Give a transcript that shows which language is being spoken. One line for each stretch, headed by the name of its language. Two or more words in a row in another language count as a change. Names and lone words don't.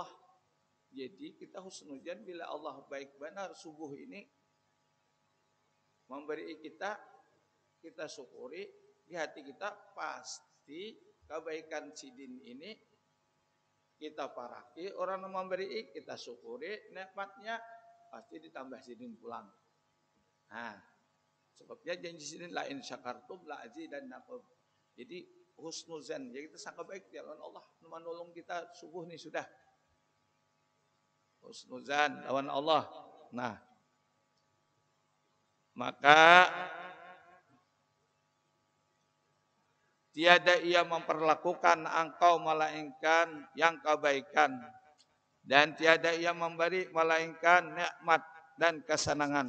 Banjar: Jadi kita husnudzan bila Allah baik benar subuh ini memberi kita syukuri di hati kita, pasti kebaikan sidin ini kita paraki, orang yang memberi kita syukuri nikmatnya, pasti ditambah sidin pulang. Nah, sebabnya janji sidin
Arabic: لئن شكرتم لأزيدنكم.
Banjar: Jadi husnuzan, jadi kita sangka baik di lawan Allah menolong kita subuh nih sudah. Husnuzan lawan Allah.
Malay: Nah, maka tiada ia memperlakukan engkau melainkan yang kebaikan, dan tiada ia memberi melainkan nikmat dan kesenangan.